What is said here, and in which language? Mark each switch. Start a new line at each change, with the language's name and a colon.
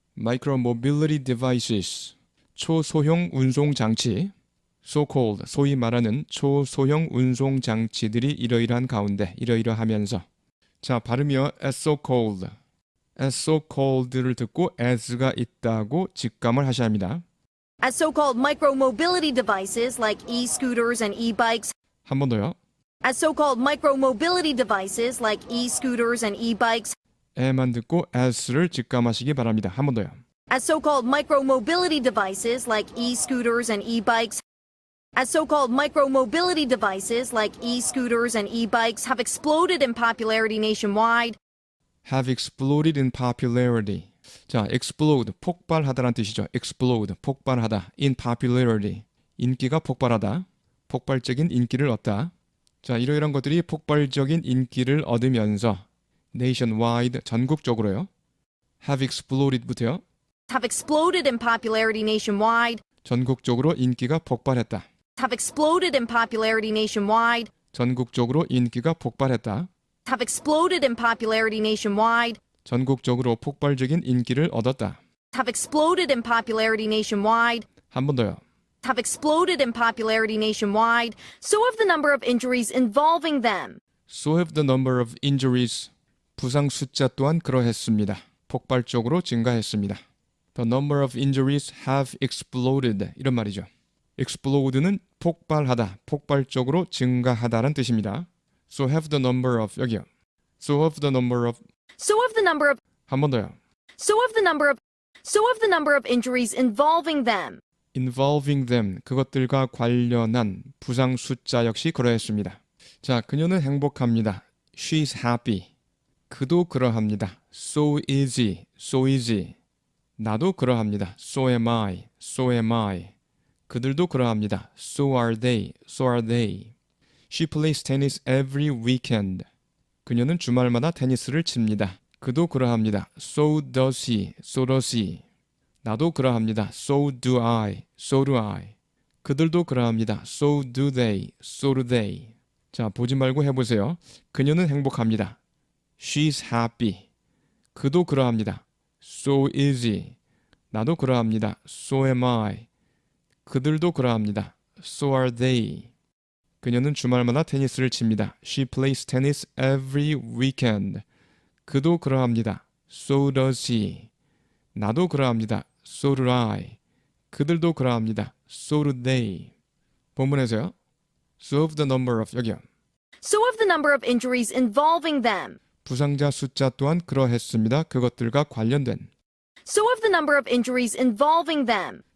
English: Micromobility devices.
Korean: 초소형 운송 장치. so-called, 소위 말하는 초소형 운송 장치들이 이러이러한 가운데, 이러이러하면서. 자, 발음이요.
English: as so-called. as so-called
Korean: 를 듣고 as가 있다고 직감을 하셔야 합니다.
English: as so-called micro-mobility devices like e-scooters and e-bikes
Korean: 한 번 더요.
English: as so-called micro-mobility devices like e-scooters and e-bikes
Korean: 에만 듣고 as를 직감하시기 바랍니다. 한 번 더요.
English: as so-called micro-mobility devices like e-scooters and e-bikes as so-called micro-mobility devices like e-scooters and e-bikes have exploded in popularity nationwide. have exploded in popularity.
Korean: 자, explode, 폭발하다라는 뜻이죠. explode, 폭발하다.
English: in popularity,
Korean: 인기가 폭발하다. 폭발적인 인기를 얻다. 자, 이러이러한 것들이 폭발적인 인기를 얻으면서 nationwide, 전국적으로요.
English: have exploded부터요. have exploded in popularity nationwide.
Korean: 전국적으로 인기가 폭발했다.
English: have exploded in popularity nationwide.
Korean: 전국적으로 인기가 폭발했다.
English: have exploded in popularity nationwide.
Korean: 전국적으로 폭발적인 인기를 얻었다.
English: have exploded in popularity nationwide.
Korean: 한 번 더요.
English: have exploded in popularity nationwide. So have the number of injuries involving them. So have the number of injuries.
Korean: 부상 숫자 또한 그러했습니다. 폭발적으로 증가했습니다.
English: The number of injuries have exploded.
Korean: 이런 말이죠. explode는 폭발하다, 폭발적으로 증가하다라는 뜻입니다.
English: So have the number of,
Korean: 여기요.
English: So have the number of, So have the number of
Korean: 한 번 더요.
English: So have the number of So have the number of injuries involving them. involving them,
Korean: 그것들과 관련한 부상 숫자 역시 그러했습니다. 자, 그녀는 행복합니다.
English: She's happy.
Korean: 그도 그러합니다.
English: So easy, so easy.
Korean: 나도 그러합니다.
English: So am I, so am I.
Korean: 그들도 그러합니다.
English: So are they, so are they. She plays tennis every weekend.
Korean: 그녀는 주말마다 테니스를 칩니다. 그도 그러합니다.
English: So does he, so does he.
Korean: 나도 그러합니다.
English: So do I, so do I.
Korean: 그들도 그러합니다.
English: So do they, so do they.
Korean: 자, 보지 말고 해보세요. 그녀는 행복합니다.
English: She's happy.
Korean: 그도 그러합니다.
English: So easy.
Korean: 나도 그러합니다.
English: So am I.
Korean: 그들도 그러합니다.
English: So are they.
Korean: 그녀는 주말마다 테니스를 칩니다.
English: She plays tennis every weekend.
Korean: 그도 그러합니다.
English: So does he.
Korean: 나도 그러합니다.
English: So do I.
Korean: 그들도 그러합니다.
English: So do they.
Korean: 본문에서요.
English: So of the number of, 여기요. So have the number of injuries involving them.
Korean: 부상자 숫자 또한 그러했습니다. 그것들과 관련된.
English: So have the number of injuries involving them.